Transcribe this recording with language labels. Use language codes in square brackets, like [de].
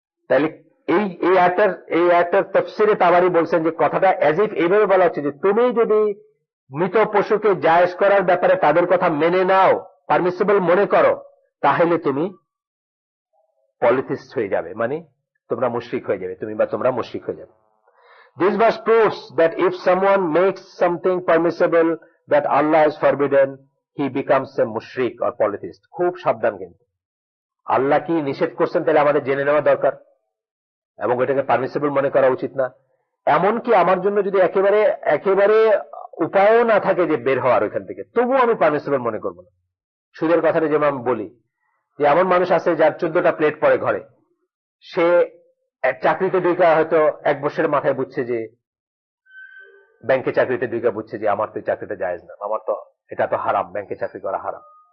[bn] তাহলে এই আয়াতটার তাফসিরে তাবারি বলছেন যে কথাটা অ্যাজ ইফ এইভাবে বলা হচ্ছে যে তুমি যদি মৃত পশুকে জায়েজ করার ব্যাপারে তাদের কথা মেনে নাও, পারমিসিবল মনে করো, তাহলে তুমি পলিথিস্ট হয়ে যাবে, মানে তোমরা মুশরিক হয়ে যাবে, তোমরা মুশরিক হয়ে যাবে। [en] This verse proves that if someone makes something permissible that Allah has forbidden, he becomes a mushrik or polytheist. [bn] খুব সাবধান, কিন্তু আল্লাহ কি নিষেধ করছেন তাহলে আমাদের জেনে নেওয়া দরকার, এবং এটাকে পারমিসিবল মনে করা উচিত না। এমনকি আমার জন্য যদি একেবারে উপায়ও না থাকে যে বের হওয়ার ওইখান থেকে, তবুও আমি পারমিসিবল মনে করবো না। সুদের কথাটা যেমন আমি বলি, যে এমন মানুষ আছে যার 14টা প্লেট পড়ে ঘরে, সে চাকরিতে ঢুকা হয়তো 1 বছরের মাথায় বুঝছে যে, ব্যাংকে চাকরিতে ঢুকা বুঝছে যে আমার তো এই চাকরিটা জায়েজ না, আমার তো এটা তো হারাম, ব্যাংকে চাকরি করা হারাম।